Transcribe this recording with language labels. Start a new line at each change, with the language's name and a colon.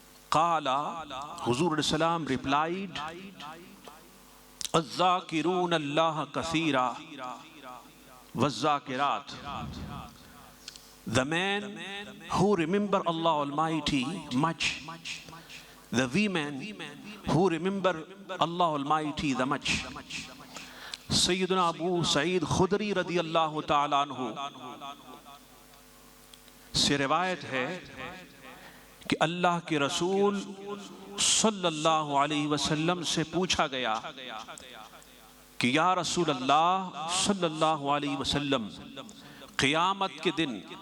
English: Qala, Huzur Salam replied,
Arabic: الذاکرون اللہ کثیرا والذاکرات.
English: The men who remember Allah Almighty much, the women who remember Allah Almighty the much.
Urdu: Sayyidina Abu Sa'id Khudri رضی اللہ تعالیٰ عنہ سے روایت ہے کہ اللہ کے رسول صلی اللہ علیہ وسلم سے پوچھا گیا کہ یا رسول اللہ صلی اللہ علیہ وسلم، قیامت کے دن